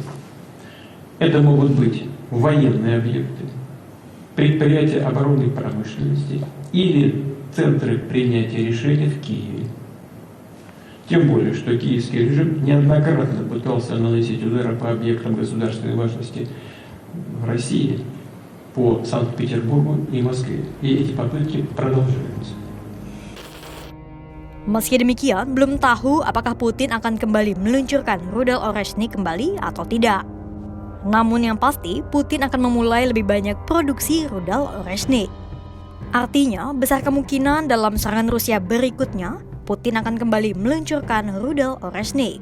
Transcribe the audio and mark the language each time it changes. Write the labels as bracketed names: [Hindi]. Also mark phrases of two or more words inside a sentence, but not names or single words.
[Russian] Это могут быть военные объекты, предприятия оборонной промышленности или центры принятия решений в Киеве. Тем более, что киевский режим неоднократно пытался наносить удары по объектам государственной важности в России, по Санкт-Петербургу и Москве. И эти попытки продолжаются. [Indonesian] Meski demikian, belum tahu apakah Putin akan kembali meluncurkan rudal Oresnik kembali atau tidak. Namun yang pasti, Putin akan memulai lebih banyak produksi rudal Oresnik. Artinya, besar kemungkinan dalam serangan Rusia berikutnya, Putin akan kembali meluncurkan rudal Oresnik.